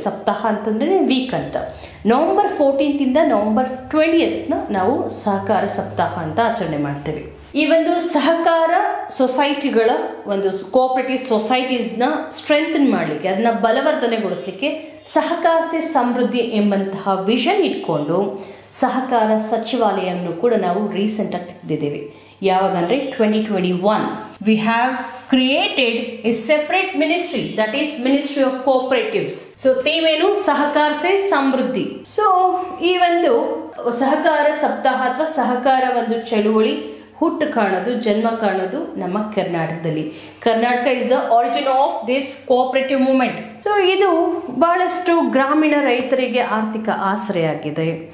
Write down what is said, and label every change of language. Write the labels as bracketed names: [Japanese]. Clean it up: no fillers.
[Kannada] ಸಪ್ತಾಹ ಅಂತಂದ್ರೆ ವೀಕ್ ಅಂತ. ನವೆಂಬರ್ 14 ನವೆಂಬರ್ 20 ನಾವು ಸಹಕಾರ ಸಪ್ತಾಹ ಅಂತ ಆಚರಣೆ ಮಾಡ್ತೇವೆ. ಈ ಒಂದು ಸಹಕಾರ ಸೊಸೈಟಿಗಳ ಒಂದು ಕೋಆಪರೇಟಿವ್ ಸೊಸೈಟೀಸ್ನ ಸ್ಟ್ರೆಂಥನ್ ಮಾಡಲಿಕ್ಕೆ, ಅದನ್ನ ಬಲವರ್ಧನೆಗೊಳಿಸಲಿಕ್ಕೆ ಸಹಕಾರ ಸೇ ಸಮೃದ್ಧಿ ಎಂಬಂತಹ ವಿಷನ್ ಇಟ್ಕೊಂಡು ಸಹಕಾರ ಸಚಿವಾಲಯವನ್ನು ಕೂಡ ನಾವು ರೀಸೆಂಟ್ ಆಗಿ ತೆಗೆದಿದ್ದೇವೆ. [English] ಯಾವಾಗಂದ್ರೆ 2021 we have created a separate ministry, that is Ministry of Cooperatives. [Kannada] So ಥೀಮೇನು ಸಹಕಾರ ಸೇ ಸಮೃದ್ಧಿ. ಸೊ ಈ ಒಂದು ಸಹಕಾರ ಸಪ್ತಾಹ ಅಥವಾ ಸಹಕಾರ ಒಂದು ಚಳುವಳಿ ಹುಟ್ಟು ಕಾಣೋದು, ಜನ್ಮ ಕಾಣೋದು ನಮ್ಮ ಕರ್ನಾಟಕದಲ್ಲಿ. [English] Karnataka is the origin of this cooperative movement. [Kannada] So ಇದು ಬಹಳಷ್ಟು ಗ್ರಾಮೀಣ ರೈತರಿಗೆ ಆರ್ಥಿಕ ಆಸರೆಯಾಗಿದೆ.